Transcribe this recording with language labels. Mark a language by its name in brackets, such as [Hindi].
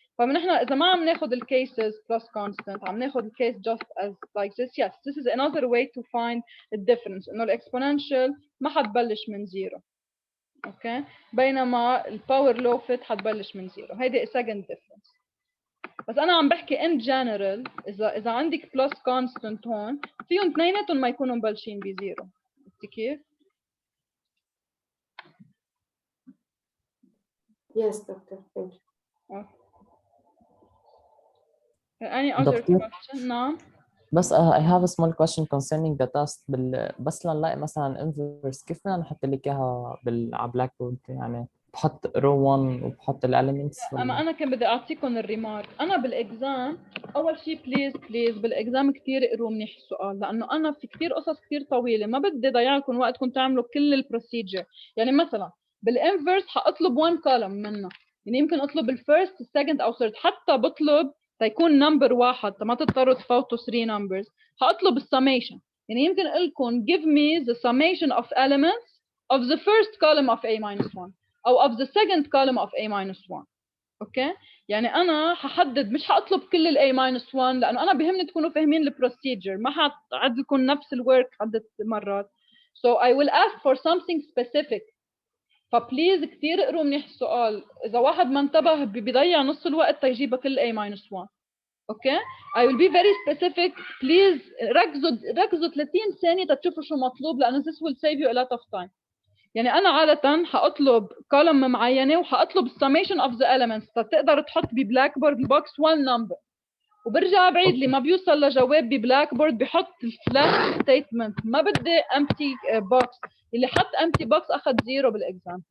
[Arabic] فنحن إذا ما عم ناخذ ال [English] cases plus constant [Arabic] عم ناخذ ال [English] case just as like this, yes this is another way to find the difference. [Arabic] إنه ال exponential ما حتبلش من زيرو. أوكي بينما ال power law fit حتبلش من زيرو. هيدي second difference. بس أنا عم بحكي [English] in general [Arabic] إذا عندك plus constant هون فيهم اثنيناتهم ما يكونوا مبلشين بزيرو. كيف؟ [English] Yes, doctor. Thank you. Any other [Arabic] دكتور [English] question? [Arabic] نعم. بس [English] I have a small question concerning the test [Arabic] بس لنلاقي مثلا inverse كيف بدنا نحط لك اياها على بلاك بورد؟ يعني بحط row 1 وبحط الاليمنتس انا كان بدي اعطيكم الريمارك. انا بالاكزام اول شيء بليز بالاكزام كثير اقروا منيح السؤال، لانه انا في كثير قصص كثير طويله ما بدي ضيع لكم وقتكم تعملوا كل البروسيجر. يعني مثلا بالانفرس حاطلب 1 كولم منه، يعني يمكن اطلب الفيرست السكند او ثيرد، حتى بطلب تيكون نمبر واحد ما تضطروا تفوتوا 3 نمبرز. حاطلب السميشن، يعني يمكن لكم [English] give me the summation of elements of the first column of a-1 [Arabic] او [English] of the second column of a-1. [Arabic] اوكي يعني انا ححدد، مش حاطلب كل ال a-1 لانه انا بهمني تكونوا فاهمين البروسيجر، ما حعد لكم نفس الورك عدة مرات. [English] so I will ask for something specific. [Arabic] فبليز كثير اقروا منيح السؤال، اذا واحد ما انتبه بيضيع نص الوقت تيجيبها كل a-1. [English] Okay I will be very specific. please [Arabic] ركزوا 30 ثانية تشوفوا شو مطلوب، لانه [English] this will save you a lot of time. [Arabic] يعني أنا عادة حأطلب column معينة وحأطلب [English] summation of the elements، [Arabic] فتقدر تحط ببلاك بورد البوكس one number، وبرجع بعيد اللي ما بيوصل لجواب ببلاك بورد بحط الفلاش ستيتمنت. ما بدي empty box، اللي حط empty box أخذ زيرو بالإكزام.